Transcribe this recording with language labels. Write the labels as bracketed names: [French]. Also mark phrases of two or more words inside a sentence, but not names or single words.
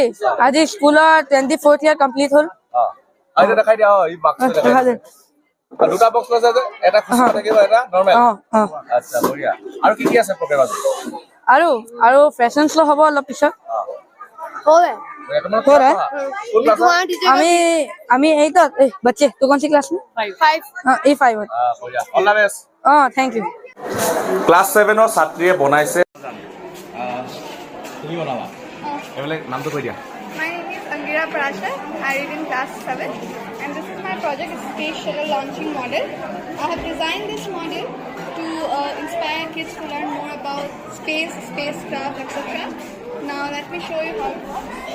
[Assamese] আজি স্কুলৰ 24th [English] year complete [Assamese] হ'ল অ আৰু দেখাই দিয়া এই বাক্স লিখা দে দুটা বক্স আছে যে এটা খুচৰা থাকিব এটা নৰমেল অ [Hindi] अच्छा बढ़िया [Assamese] আৰু কি আছে প্ৰগ্ৰাম আজি আৰু [English] fashion show' [Assamese] হ'ব অলপ পিছত তোমালোক [Hindi] हो रहा है? [Assamese] কোন ক্লাছত আমি এইটত [Hindi] बच्चे तो कौन सी क्लास में 5 हाँ A5 [Assamese] বঢ়িয়া [English] all the best thank you [Assamese] ক্লাছ 7 ৰ ছাত্ৰীয়ে বনাইছে তুমি বনাবা এইবিলাক নামটো কৈ দিয়া [English] My name is Angira Parashar. I read in class 7 and this is my project, it's Space Shuttle Launching Model. I have designed this model to inspire kids to learn more about space, spacecraft, etc. Now let me show you how it works.